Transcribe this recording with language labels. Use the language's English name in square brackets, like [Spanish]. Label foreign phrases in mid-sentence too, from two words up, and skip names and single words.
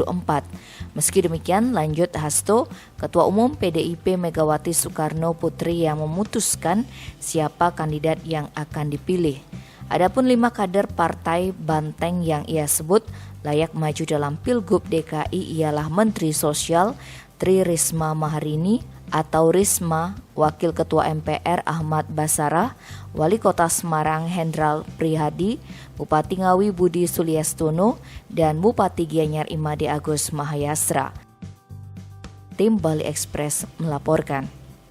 [Indonesian] Meski demikian, lanjut Hasto, Ketua Umum PDIP Megawati Soekarno Putri yang memutuskan siapa kandidat yang akan dipilih. Adapun 5 kader partai Banteng yang ia sebut layak maju dalam Pilgub DKI ialah Menteri Sosial Tri Risma Maharini atau Risma, Wakil Ketua MPR Ahmad Basarah, Wali Kota Semarang Hendral Prihadi, Bupati Ngawi Budi Suliastono, dan Bupati Gianyar Imade Agus Mahayastra. Tim Bali Express melaporkan.